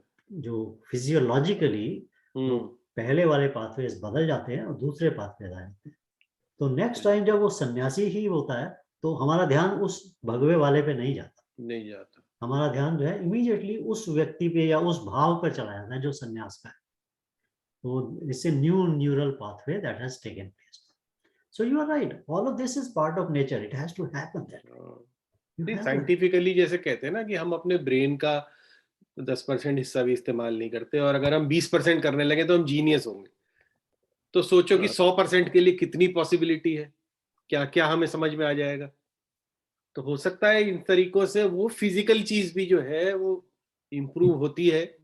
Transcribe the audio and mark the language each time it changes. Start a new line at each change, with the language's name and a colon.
Hindi: जो फिजियोलॉजिकली वो पहले वाले पाथवेज बदल जाते हैं और दूसरे पाथवेज आ जाते हैं। तो नेक्स्ट टाइम जब वो सन्यासी ही होता है तो हमारा ध्यान उस भगवे वाले पे नहीं जाता, हमारा ध्यान जो है इमीडिएटली उस व्यक्ति पे या उस भाव पर चला जाता है जो सन्यास का है।
English: तो it's a new neural pathway that has taken place. So you are right. All of this is part of nature. It has to happen that way.
Hindi: Scientifically जैसे कहते हैं ना कि हम अपने ब्रेन का 10% हिस्सा भी इस्तेमाल नहीं करते, और अगर हम 20% करने लगे तो हम जीनियस होंगे। तो सोचो कि 100% के लिए कितनी पॉसिबिलिटी है, क्या क्या हमें समझ में आ जाएगा। तो हो सकता है इन तरीकों से वो फिजिकल चीज भी जो है वो इम्प्रूव होती है,